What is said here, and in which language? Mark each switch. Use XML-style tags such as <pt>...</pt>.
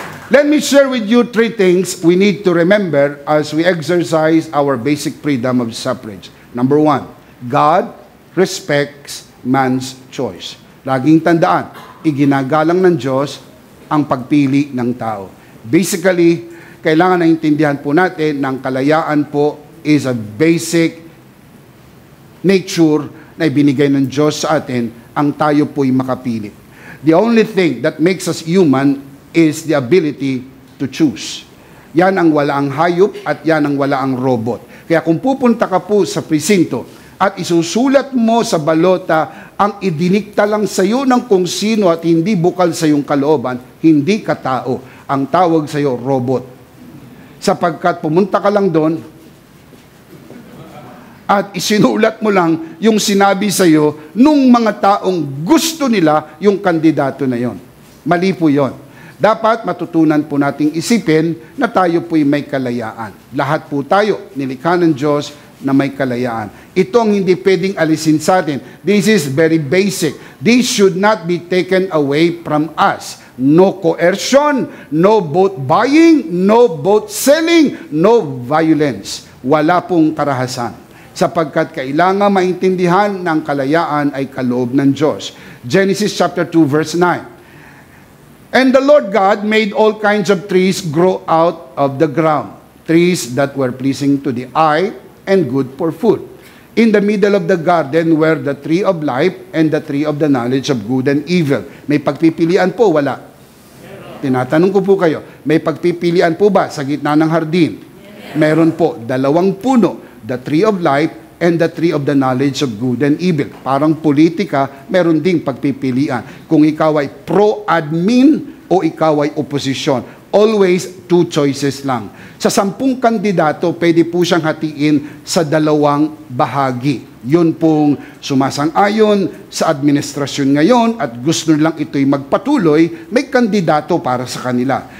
<en>Let me share with you 3 things we need to remember as we exercise our basic freedom of suffrage. Number 1, God respects man's choice.</en> <tl>Laging tandaan, iginagalang ng Diyos ang pagpili ng tao. Basically, kailangan naintindihan po natin na ang kalayaan po</tl> <en>is a basic nature</en> <tl>na ibinigay ng Diyos sa atin, ang tayo po'y makapili.</tl> <en>The only thing that makes us human is the ability to choose.</en> <tl>Yan ang wala ang hayop at yan ang wala ang robot. Kaya kung pupunta ka po sa presinto at isusulat mo sa balota ang idinikta lang sa iyo ng kung sino at hindi bukal sa iyong kalooban, hindi ka tao. Ang tawag sa iyo, robot. Sapagkat pumunta ka lang doon at isinulat mo lang yung sinabi sa iyo nung mga taong gusto nila yung kandidato na yon. Mali po yon. Dapat matutunan po nating isipin na tayo po'y may kalayaan. Lahat po tayo, nilikha ng Diyos na may kalayaan. Ito ang hindi pwedeng alisin sa atin.</tl> <en>This is very basic. This should not be taken away from us. No coercion, no vote buying, no vote selling, no violence.</en> <tl>Wala pong karahasan. Sapagkat kailangan maintindihan ng kalayaan ay kaloob ng Diyos. Genesis chapter 2 verse 9.</tl> <en>And the Lord God made all kinds of trees grow out of the ground, trees that were pleasing to the eye and good for food. In the middle of the garden were the tree of life and the tree of the knowledge of good and evil.</en> <tl>May pagpipilian po, wala? Tinatanong ko po kayo, may pagpipilian po ba sa gitna ng hardin? Meron po, 2 puno,</tl> <en>the tree of life and the tree of the knowledge of good and evil.</en> <tl>Parang politika, meron ding pagpipilian. Kung ikaw ay pro-admin o ikaw ay oposisyon.</tl> <en>Always 2 choices</en> <tl>lang. Sa 10 kandidato, pwede po siyang hatiin sa 2 bahagi. Yun pong sumasang-ayon sa administrasyon ngayon at gusto nilang ito'y magpatuloy, may kandidato para sa kanila.</tl>